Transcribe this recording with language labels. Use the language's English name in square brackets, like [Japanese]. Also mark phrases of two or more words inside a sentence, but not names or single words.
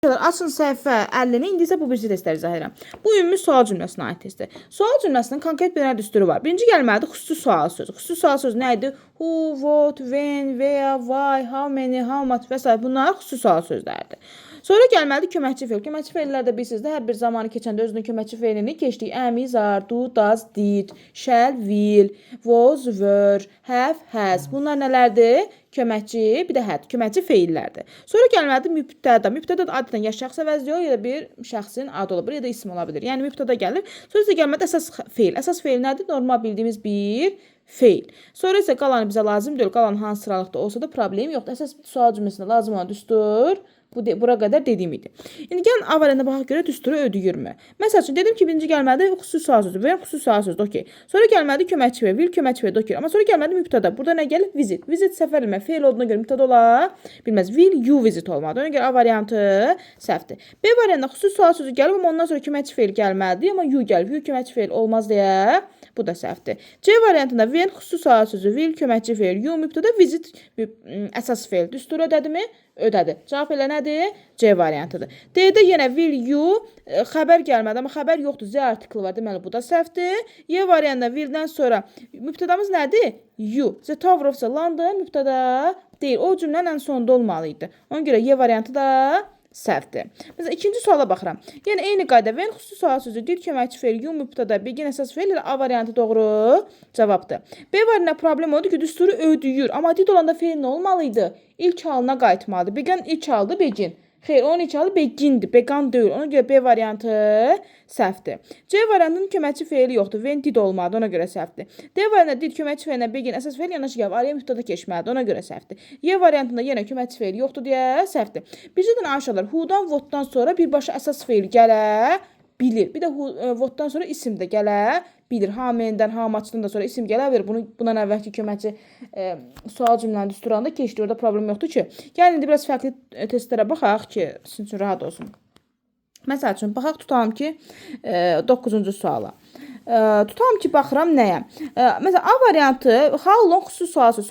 [Azerbaijani] Açın səhifə 50-ni, indi isə bu birisi testləri izah edirəm. Bu ümumi sual cümləsinə aid testdir. Sual cümləsinin konkret bir düsturu var. Birinci gəlməlidir xüsusi sual sözü. Xüsusi sual sözü nə idi? [English] Who, what, when, where, why, how many, how much və s. [Azerbaijani] Bunlar xüsusi sual sözləridir. Sonra gəlməlidir köməkçi feil. Köməkçi feillər də bilirsiniz də hər bir zamanı keçəndə özünün köməkçi feilini keçdiyi [English] am, is, are, do, does, did, shall, will, was, were, have, has. [Azerbaijani] Bunlar nələrdir? Köməkçi, bir də had, köməkçi feillərdir. Sonra gəlməlidir mübtəda. Mübtəda da adətən ya şəxs əvəzləyir, ya da bir şəxsin adı ola bilər, ya da isim ola bilər. Yəni mübtəda gəlir. Sonra isə gəlməlidir əsas feil. Əsas feil nədir? Normal bildiyimiz bir feil. Sonra isə qalanı bizə lazım deyil. Qalan hansı sıralıqda olsa da problem yoxdur. Əsas sual cümləsində lazım olan düstur bura qədər dediyim idi. İndi gəlin A variantına baxaq görə düsturu ödəyirmi? Məsəl üçün dedim ki, birinci gəlməlidir xüsusi sual sözü. Verin xüsusi sual sözü, okey. Sonra gəlməlidir köməkçi feil, will köməkçi feil, okey. Amma sonra gəlməlidir mübtəda. Burada nə gəlir? Visit. Visit səfər eləmə feil olduğuna görə mübtəda ola bilməz. [English] Will you visit olmalıdır. [Azerbaijani] Ona görə A variantı səhvdir. B variantında xüsusi sual sözü gəlib, amma ondan sonra köməkçi feil gəlməlidir, amma you gəlib. You köməkçi feil olmaz deyə bu da səhvdir. C variantında when xüsusi sual sözü, will köməkçi feil, you mübtəda, visit əsas feil. Düsturu ödədimi? Ödədi. Cavab elə nədir? C variantıdır. D-də yenə [English] will you [Azerbaijani] xəbər gəlmədi, amma xəbər yoxdur. Z artiklı var. Deməli, bu da səhvdir. Y variantında will-dən sonra mübtədamız nədir? You. The Tower of London mübtəda deyil. O cümlənin ən sonunda olmalıydı. Ona görə Y variantı da səhvdir. Məsələn, ikinci suala baxıram. Yəni, eyni qayda. When xüsusi sual sözü, did köməkçi feil, you mübtəda, begin əsas feil ilə A variantı doğru cavabdır. B variantında problem odur ki, düsturu ödəyir. Amma did olanda feil nə olmalıydı? İlk halına qayıtmalıdır. Begin ilk haldı, begin. Xeyr, onun ilk halı begindir, began deyil. Ona görə B variantı səhvdir. C variantının köməkçi feili yoxdur. [English] When did [Azerbaijani] olmalıdır, ona görə səhvdir. D variantında did köməkçi feilinə begin əsas feil yanaşı gəlib. Araya mübtəda keçməlidir, ona görə səhvdir. Y variantında yenə köməkçi feili yoxdur deyə səhvdir. Bircədən aşağılar. Who-dan, what-dan sonra birbaşa əsas feil gələ bilir. Bir də what-dan sonra isim də gələ bilir. [English] How many- [Azerbaijani] dən, [English] how much- [Azerbaijani] dan da sonra isim gələ bilir. Bundan əvvəlki köməkçi sual cümləni düsturanda keçdi. Orada problem yoxdur ki. Gəlin indi biraz fərqli testlərə baxaq ki, sizin üçün rahat olsun. Məsəl üçün, baxaq tutalım ki, 9-cu suala. Tutalım ki, baxıram nəyə? Məsələn, A variantı [English] how long [Azerbaijani] xüsusi sual sözü.